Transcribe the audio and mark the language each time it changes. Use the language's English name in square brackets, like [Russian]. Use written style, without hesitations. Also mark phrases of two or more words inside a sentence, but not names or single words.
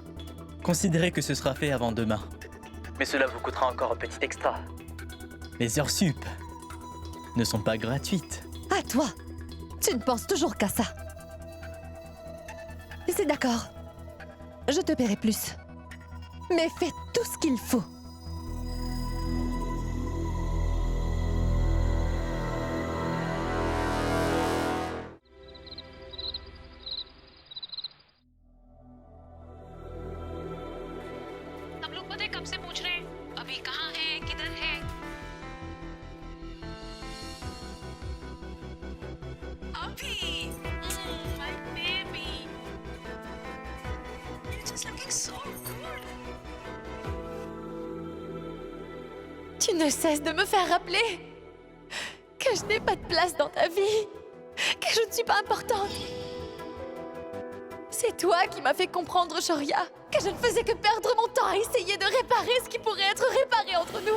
[French] Considérez que ce sera fait avant demain. Mais cela vous coûtera encore un petit extra. Les heures sup ne sont pas gratuites. À toi. Tu ne penses toujours qu'à ça. C'est d'accord. Je te paierai plus. Mais fais tout ce qu'il faut. [Hindi] सब लोग पता है कब से पूछ रहे हैं अभी कहाँ है किधर है अभी [English] my baby you're just looking so good. [French] Tu ne cesses de me faire rappeler que je n'ai pas de place dans ta vie, que je ne suis pas importante. C'est toi qui m'as fait comprendre, Shoria, que je ne faisais que perdre mon temps à essayer de réparer ce qui pourrait être réparé entre nous.